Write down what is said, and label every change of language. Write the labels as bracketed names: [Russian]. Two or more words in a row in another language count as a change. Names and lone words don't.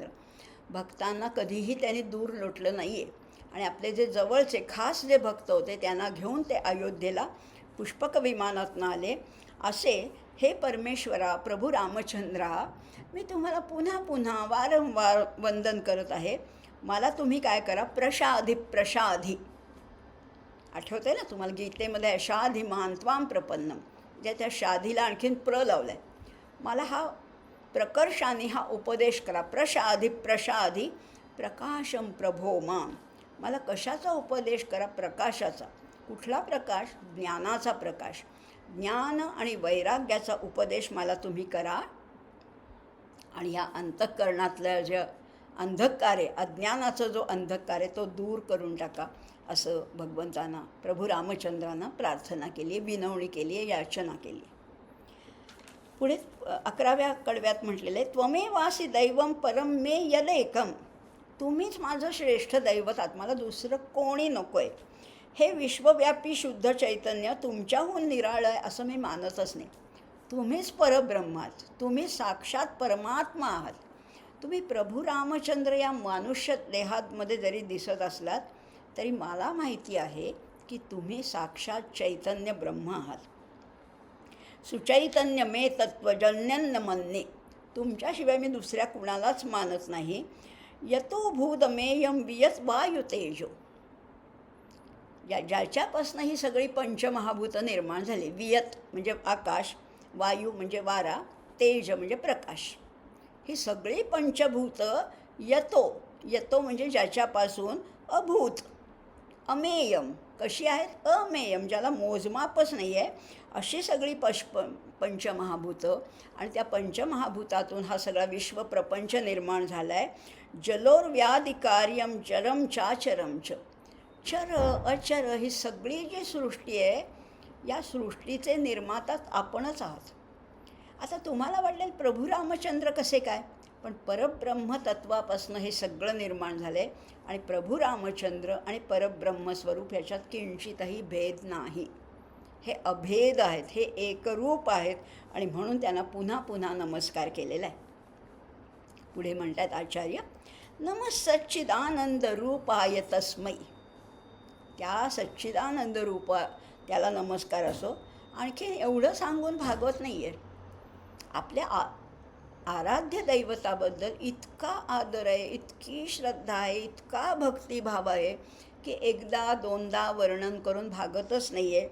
[Marathi] भक्तांना कधीही त्यांनी दूर लोटलं नाही आहे आणि आपले जे जवळचे खास जे भक्त होते त्यांना घेऊन ते अयोध्येला पुष्पक विमानातून आले. असे हे परमेश्वरा प्रभू रामचंद्रा, मी तुम्हाला पुन्हा पुन्हा वारंवार वंदन करत आहे. मला तुम्ही काय करा, [Sanskrit] प्रसाधि प्रसाधि. [Marathi] आठवतं आहे ना तुम्हाला, गीतेमध्ये आहे [Sanskrit] शाधिमान त्वां प्रपन्नम, [Marathi] म्हणजे त्या शाधीला आणखीन प्र लावलं आहे. मला हा प्रकर्षाने हा उपदेश करा. [Sanskrit] प्रसाधि प्रसाधि प्रकाशम प्रभो मां. [Marathi] मला कशाचा उपदेश करा? प्रकाशाचा. कुठला प्रकाश? ज्ञानाचा प्रकाश. ज्ञान आणि वैराग्याचा उपदेश मला तुम्ही करा आणि ह्या अंतःकरणातलं जे अंधकार आहे, अज्ञानाचा जो अंधकार आहे तो दूर करून टाका, असं भगवंतांना प्रभू रामचंद्रांना प्रार्थना केली आहे, विनवणी केली आहे, याचना केली आहे. पुढे 11व्या कडव्यात म्हटलेलं आहे, [Sanskrit] त्वमेवासि दैवं परं मे यदेकं. [Marathi] तुम्हीच माझं श्रेष्ठ दैवत आहात, मला दुसरं कोणी नको आहे. हे विश्वव्यापी शुद्ध चैतन्य तुमच्याहून निराळं आहे असं मी मानतच नाही. तुम्हीच परब्रह्म आहात, तुम्ही साक्षात परमात्मा आहात. तुम्ही प्रभू रामचंद्र या मनुष्य देहामध्ये जरी दिसत असलात तरी मला माहिती आहे की तुम्ही साक्षात चैतन्य ब्रह्म आहात. [Sanskrit] सुचैतन्य मे तत्त्वजन्यन्न मन्ये. [Marathi] तुमच्याशिवाय मी दुसऱ्या कुणालाच मानत नाही. [Sanskrit] यतो भूतमेयं वियत वायुतेजो. [Marathi] ज्याच्यापासून ही सगळी पंचमहाभूतं निर्माण झाली. वियत म्हणजे आकाश, वायू म्हणजे वारा, तेज म्हणजे प्रकाश. ही सगळी पंचभूतं यतो, यतो म्हणजे ज्याच्यापासून, [Sanskrit] अभूत अमेयम, [Marathi] कशी आहेत? अमेयम, ज्याला मोजमापच नाही आहे, अशी सगळी पंचमहाभूतं, आणि त्या पंचमहाभूतातून हा सगळा विश्वप्रपंच निर्माण झाला आहे. [Sanskrit] जलोर्व्याधिकार्यम चरम चाचरम च, [Marathi] चर अचर ही सगळी जी सृष्टी आहे, या सृष्टीचे निर्माताच आपणच आहात. आता तुम्हाला वाटेल प्रभू रामचंद्र कसे काय, पण परब्रह्म तत्वापासून हे सगळं निर्माण झालं आहे, आणि प्रभू रामचंद्र आणि परब्रह्मस्वरूप ह्याच्यात किंचितही भेद नाही. हे अभेद आहेत, हे एकरूप आहेत, आणि म्हणून त्यांना पुन्हा पुन्हा नमस्कार केलेला आहे. पुढे म्हणतात आचार्य, [Sanskrit] नमः सच्चिदानंद रूपाय तस्मै. [Marathi] त्या सच्चिदानंद रूपा त्याला नमस्कार असो. आणखी एवढं सांगून भागवत नाही आहे. आपल्या आराध्य दैवताबद्दल इतका आदर आहे, इतकी श्रद्धा आहे, इतका भक्तिभाव आहे की एकदा दोनदा वर्णन करून भागतच नाही आहे.